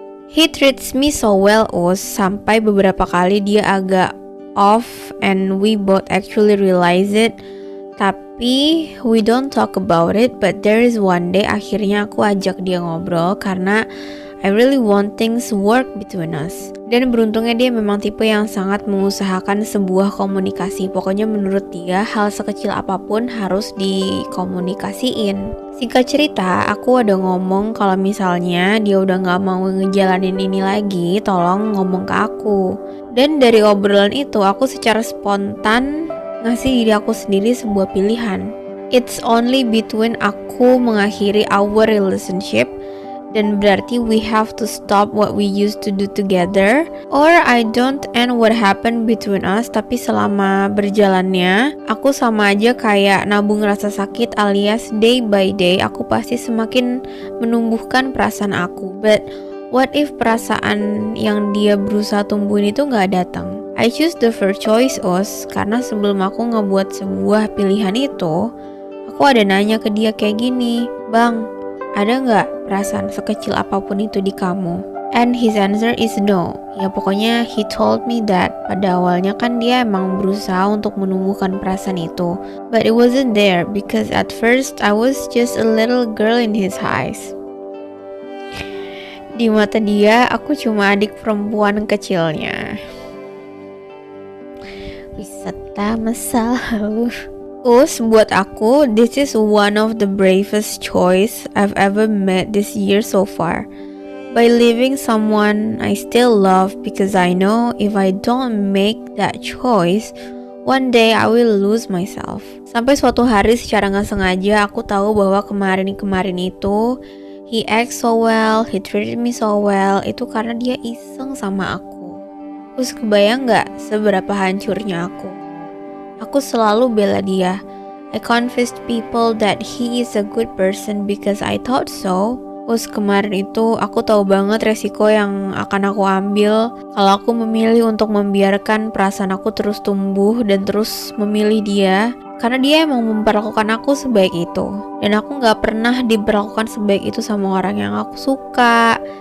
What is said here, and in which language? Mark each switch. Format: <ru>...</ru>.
<en>He treats me so well,</en> <id>sampai beberapa kali dia agak off</id> <en>and we both actually realize it.</en> <id>Tapi</id> <en>we don't talk about it, but there is one day</en> <id>akhirnya aku ajak dia ngobrol karena</id> <en>I really want things work between us.</en> <id>Dan beruntungnya dia memang tipe yang sangat mengusahakan sebuah komunikasi. Pokoknya menurut dia hal sekecil apapun harus dikomunikasiin. Singkat cerita, aku ada ngomong kalau misalnya dia udah gak mau ngejalanin ini lagi, tolong ngomong ke aku. Dan dari obrolan itu aku secara spontan ngasih diri aku sendiri sebuah pilihan.</id> <en>It's only between</en> <id>aku mengakhiri</id> <en>our relationship,</en> <id>dan berarti</id> <en>we have to stop what we used to do together, or I don't end what happened between us.</en> <id>Tapi selama berjalannya, aku sama aja kayak nabung rasa sakit, alias</id> <en>day by day</en> <id>aku pasti semakin menumbuhkan perasaan aku.</id> <en>But what if</en> <id>perasaan yang dia berusaha tumbuhin itu gak datang?</id> <en>I choose the first choice,</en> <id>karena sebelum aku ngebuat sebuah pilihan itu, aku ada nanya ke dia kayak gini, Bang, ada gak perasaan sekecil apapun itu di kamu?</id> <en>And his answer is no.</en> <id>Ya pokoknya</id> <en>he told me that</en> <id>pada awalnya kan dia emang berusaha untuk menumbuhkan perasaan itu.</id> <en>But it wasn't there because at first I was just a little girl in his eyes.</en> <id>Di mata dia aku cuma adik perempuan kecilnya. Wisata masa lalu. Buat aku,</id> <en>this is one of the bravest choice I've ever made this year so far. By leaving someone I still love because I know if I don't make that choice, one day I will lose myself.</en> <id>Sampai suatu hari secara gak sengaja aku tahu bahwa kemarin itu</id> <en>he acts so well,</en> <id>he treated me so well, itu karena dia iseng sama aku. Terus kebayang gak seberapa hancurnya aku? Aku selalu bela dia.</id> <en>I convinced people that he is a good person because I thought so.</en> <id>Terus kemarin itu aku tahu banget resiko yang akan aku ambil kalau aku memilih untuk membiarkan perasaan aku terus tumbuh dan terus memilih dia. Karena dia emang memperlakukan aku sebaik itu. Dan aku gak pernah diperlakukan sebaik itu sama orang yang aku suka.</id>